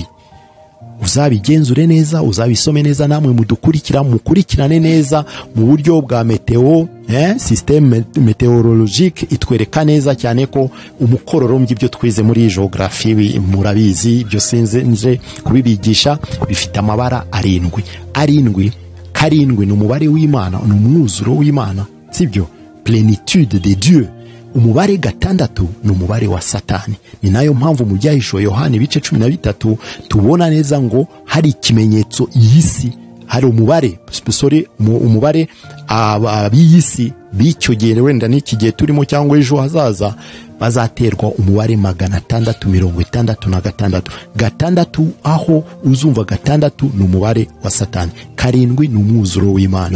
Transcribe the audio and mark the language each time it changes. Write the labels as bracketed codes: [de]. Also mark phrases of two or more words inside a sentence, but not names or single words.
[rw] Uzabigenzure neza, uzabisome neza, namwe mukurikirane neza mu buryo bwa meteo, [fr] système météorologique [rw] itwereka neza cyane ko umukororombya, ibyo twize muri geography murabizi, ibyo nje kubibigisha, bifite amabara 7. Karindwi ni umubare w'Imana, ni umwuzuro w'Imana, sibyo? [fr] Plénitude de Dieu. [rw] Umubare 6 ni umubare wa Satani. Ni nayo mpamvu mu byahishuwe Yohana ibice 13 tubona neza ngo hari ikimenyetso y'isi hari umubare umubare ab'iyisi b'icyo gihe wenda n'iki gihe turimo cyangwa ejo hazaza bazaterwa umubare 666 gatandatu aho uzumva gatandatu ni umubare wa Satani, karindwi ni umwuzuro w'Imana.